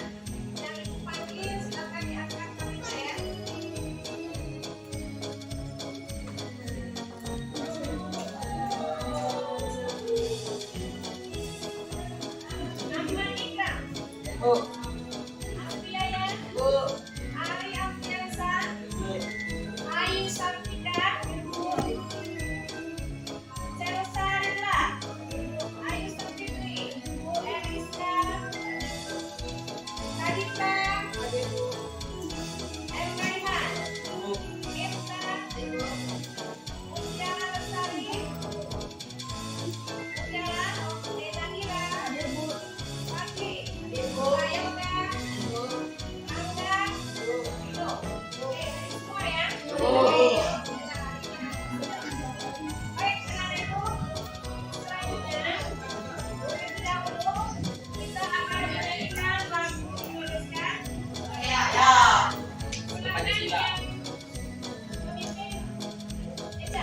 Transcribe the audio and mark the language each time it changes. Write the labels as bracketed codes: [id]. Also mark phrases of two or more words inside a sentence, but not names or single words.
[id] Yang Ibu panggil silakan diangkat kamera ya. Ahmad Ikram, Bu. Afiaya, Bu. Ari Afiansa, Ayu Sartika, Celsa Rela, Ayu Sarfitri, Bu Eriska, Kadita, M. Raihan, Irna, Mutiara Lestari, Mutiara, Denanira, Pati, Ayunda, Angga, Vino. Oke, semua ya. Baik, anak-anak itu selanjutnya terlebih dahulu kita akan menyanyikan lagu Indonesia. Silakan yang memimpin Eca.